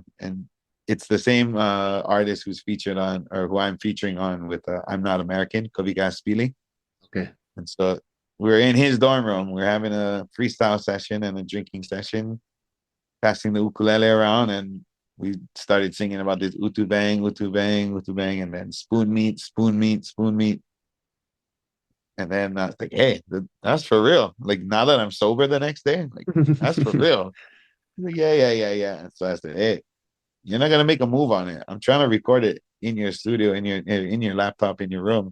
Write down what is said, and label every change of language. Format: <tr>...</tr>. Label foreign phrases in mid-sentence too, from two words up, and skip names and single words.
<en>And it's the same artist who's featured on, or who I'm featuring on with I'm Not American, Ka'ikena Scanlan. Okay. And so we're in his dorm room. We're having a freestyle session and a drinking session, passing the ukulele around, and we started singing about this utu bang, utu bang, utu bang, and then spoon meat, spoon meat, spoon meat. And then I was like, hey, that's for real. Like, now that I'm sober the next day, like, that's for real. Like, yeah. And so I said, hey, you're not gonna make a move on it. I'm trying to record it in your studio, in your laptop, in your room.</en>